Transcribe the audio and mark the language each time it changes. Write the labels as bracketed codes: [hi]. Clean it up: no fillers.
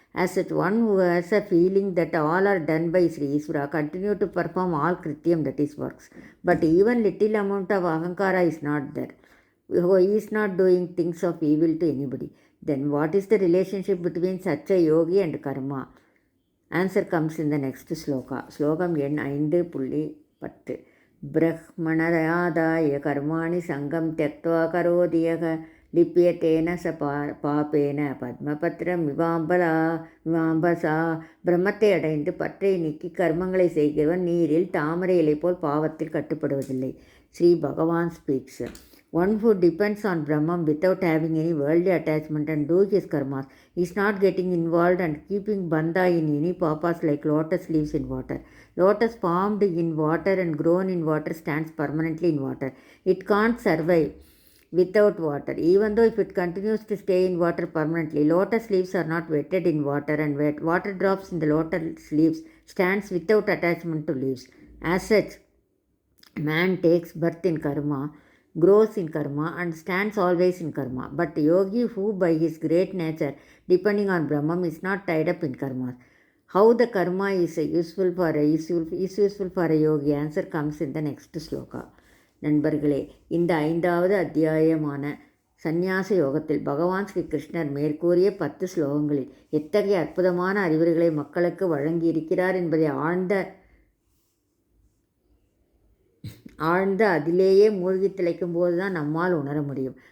[en] As such, one who has a feeling that all are done by Sri Isvara continue to perform all krityam, that is works. But even little amount of ahankara is not there. He is not doing things of evil to anybody. Then what is the relationship between such a yogi and karma? Answer comes in the next sloka. [sa] Slokam எண் 5.10. பிரஹ்மணயாதாய கர்மாணி சங்கம் த்யக்த்வா கரோதி யக லிப்யத்தேன ச பாபேன பத்மபத்திரம் விவாம்பசா. [ta] பிரம்மத்தை அடைந்து பற்றை நீக்கி கர்மங்களை செய்கிறவன் நீரில் தாமரை இலை போல் பாவத்தில் கட்டுப்படுவதில்லை. [en] Shri Bhagavan speaks. One who depends on Brahman without having any worldly attachment and do his karmas is not getting involved and keeping bandha in any papas like lotus leaves in water. Lotus formed in water and grown in water stands permanently in water. It can't survive without water, even though if it continues to stay in water permanently. Lotus leaves are not wetted in water, and water drops in the lotus leaves stands without attachment to leaves. As such, man takes birth in karma, grows in karma and stands always in karma. But yogi who by his great nature depending on Brahman is not tied up in karma. How the karma is useful for a yogi? Answer comes in the next sloka. [ta] நண்பர்களே, இந்த 5வது அத்தியாயமான சந்நியாச யோகத்தில் பகவான் ஸ்ரீ கிருஷ்ணர் மேற்கூறிய 10 ஸ்லோகங்களில் எத்தகைய அற்புதமான அறிவுரைகளை மக்களுக்கு வழங்கியிருக்கிறார் என்பதை ஆழ்ந்த அதிலேயே மூழ்கி திளைக்கும் போது தான் நம்மால் உணர முடியும்.